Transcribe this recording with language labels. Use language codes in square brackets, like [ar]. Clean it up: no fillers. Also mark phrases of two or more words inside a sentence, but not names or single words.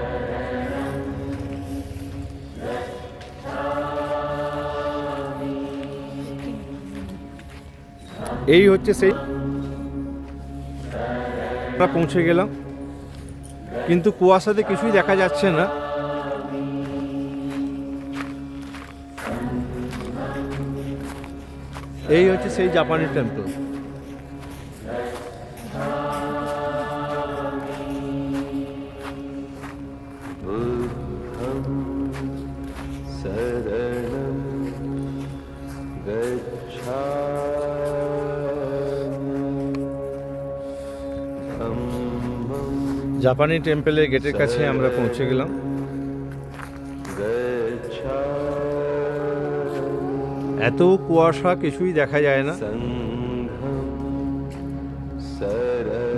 [bn] এই হচ্ছে সেই আমরা পৌঁছে গেলাম, কিন্তু কুয়াশাতে কিছুই দেখা যাচ্ছে না। এই হচ্ছে সেই জাপানি টেম্পল। [pi] बुद्धं शरणं गच्छामि धम्मं [bn] জাপানি টেম্পলের গেটের কাছে আমরা পৌঁছে গেলাম। [pi] गच्छामि [bn] এত কুয়াশা কিছুই দেখা যায় না। [pi] संघं शरणं